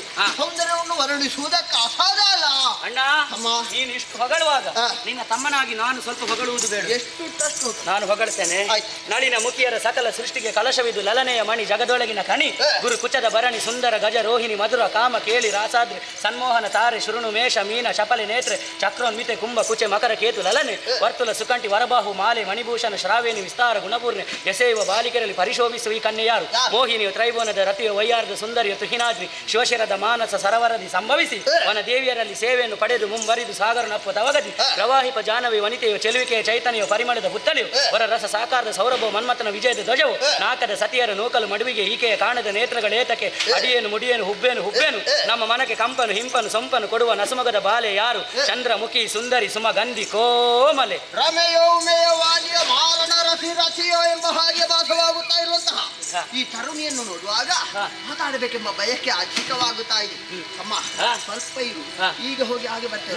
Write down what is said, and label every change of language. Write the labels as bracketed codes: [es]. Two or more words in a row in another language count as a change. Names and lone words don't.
[kn] ಸೌಂದರ್ಯವನ್ನು ವರ್ಣಿಸುವುದಕ್ಕೆ ಅಸಾಧ್ಯ ಅಲ್ಲ. ಅಣ್ಣ, ನೀನು ಇಷ್ಟು ಹೊಗಳುವಾಗ ನಿನ್ನ ತಮ್ಮನಾಗಿ ನಾನು ಸ್ವಲ್ಪ ಹೊಗಳುವುದು ಬೇಡ. ಎಷ್ಟು ನಾನು ಹೊಗಳ್ತೇನೆ. ನಳಿನ ಮುಖಿಯರ ಸಕಲ ಸೃಷ್ಟಿಗೆ ಕಲಶವಿದು ಲಲನೆಯ ಮಣಿ ಜಗದೊಳಗಿನ ಕಣಿ ಗುರು ಕುಚದ ಭರಣಿ ಸುಂದರ ಗಜ ರೋಹಿಣಿ ಮಧುರ ಕಾಮ ಕೇಳಿ ರಾಸಾದ್ರಿ ಸನ್ಮೋಹನ ತಾರೆ ಶೃಣು ಮೇಷ ಮೀನ ಶಪಲೆ ನೇತ್ರೆ ಚಕ್ರೋನ್ಮಿತೆ ಕುಂಭ ಕುಚೆ ಮಕರ ಕೇತು ಲಲನೆ ವರ್ತುಲ ಸುಕಂಠಿ ವರಬಾಹು ಮಾಲೆ ಮಣಿಭೂಷಣ ಶ್ರಾವೇಣಿ ವಿಸ್ತಾರ ಗುಣಪೂರ್ಣೆ ಎಸೆಯುವ ಬಾಲಿಕೆಯಲ್ಲಿ ಪರಿಶೋಭಿಸುವ ಈ ಕನ್ಯೆಯಾರು ಮೋಹಿನಿಯು ತ್ರೈಭುವನದ ರತಿಯ ವೈಯಾರ್ದ ಸುಂದರಿಯ ತುಹಿನಾದ್ರಿ ಶಿವಶಿರದ ಮಾನಸ ಸರವರದಿ ಸಂಭವಿಸಿ ವನ ದೇವಿಯರಲ್ಲಿ ಸೇವೆಯನ್ನು ಪಡೆದು ಮುಂಬರಿದು ಸಾಗರನಪ್ಪ ತವಗದಿ ಪ್ರವಾಹಿಪ ಜಾನವಿ ವನಿತೆಯು ಚೆಲುವಿಕೆಯ ಚೈತನ್ಯ ಪರಿಮಳದ ಪುತ್ತಲೆಯು ವರ ರಸ ಸಾಕಾರದ ಸೌರಭ ಮನ್ಮಥನ ವಿಜಯದ ಧ್ವಜವು ನಾಕದ ಸತಿಯರ ನೂಕಲು ಮಡುವಿಗೆ ಈಕೆಯ ಕಾಣದ ನೇತ್ರಗಳೇತಕ್ಕೆ ಅಡಿಯೇನು ಮುಡಿಯೇನು ಹುಬ್ಬೇನು ಹುಬ್ಬೇನು ನಮ್ಮ ಮನಕ್ಕೆ ಕಂಪನು ಹಿಂಪನು ಸೊಂಪನು ಕೊಡುವ ನಸುಮಗದ ಬಾಲೆ ಯಾರು ಚಂದ್ರಮುಖಿ ಸುಂದರಿ ಸುಮಗಂಧಿ ಕೋಮಲೆ ರಮೆಯೋಮೇಯವಾಗಿಯ ಮಾರಣ ರಸಿ ರಸಿಯೋ ಎಂಬ ಹಾಗೆ ಭಾಸವಾಗುತ್ತಾ ಇರುವಂತಹ ಈ ತರುಣಿಯನ್ನು ನೋಡುವಾಗ ಮಾತಾಡಬೇಕೆಂಬ ಬಯಕೆ ಅಧಿಕವಾಗುತ್ತಾ ಇದೆ. ಅಮ್ಮ, ಸ್ವಲ್ಪ ಇರು, ಈಗ ಹೋಗಿ ಹಾಗೆ ಬರ್ತೇನೆ.